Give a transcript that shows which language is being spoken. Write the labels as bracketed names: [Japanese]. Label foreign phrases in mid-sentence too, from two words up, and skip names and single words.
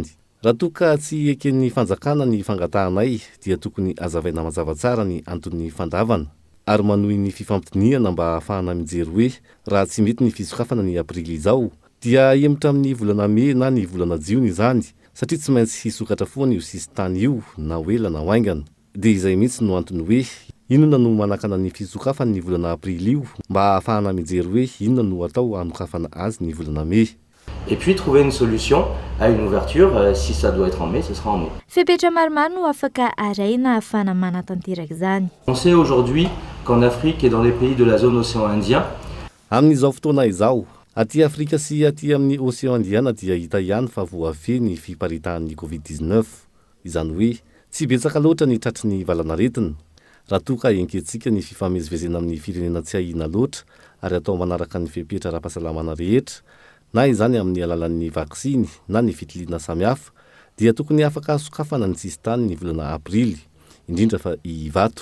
[Malagasy] Raha toa ka tsy eken'ny fanjakana ny fangatahanay dia tokony azavaina mazava tsara ny antony fandavana ary manohy ny fifampitiniana mba ahafahana mijery hoe raha tsy mety ny fisokafana ny aprily izao dia emitra amin'ny volana May na ny volana Jiona izany satria tsy maintsy hisokatra foana io sistany io na hoela na hoaingana. Dia izay mihitsy no antony hoe inona no manakana ny fisokafana ny volana aprily io mba ahafahana mijery hoe inona no atao hanokafana azy ny volana May. [French] et puis trouver une solution à une ouverture. Si ça doit être en mai, ce sera en mai. [Malagasy] Fepetra maromaro no afaka araina ahafana manatanteraka izany. [French] On sait aujourd'hui qu'en Afrique et dans les pays de la zone océan Indien, [Malagasy] amin'izao fotoana izao aty Afrika sy aty amin'ny [French] océan Indiana [Malagasy] dia hita ihany fa voafy ny fiparitahan'ny Covid-19. Izany hoe tsy betsaka loatra ny tratry ny valanaretina. Raha toa ka enkentsika ny fifamezivezena amin'ny firenena tsy ahina loatra ary atao manaraka ny fepetra ara-pahasalamana rehetra, na izany amin'ny alalan'ny vaksiny na ny fitiliana samihafa, dia tokony afaka sokafana ny tsisy tany ny volana aprily, indrindra fa ivato.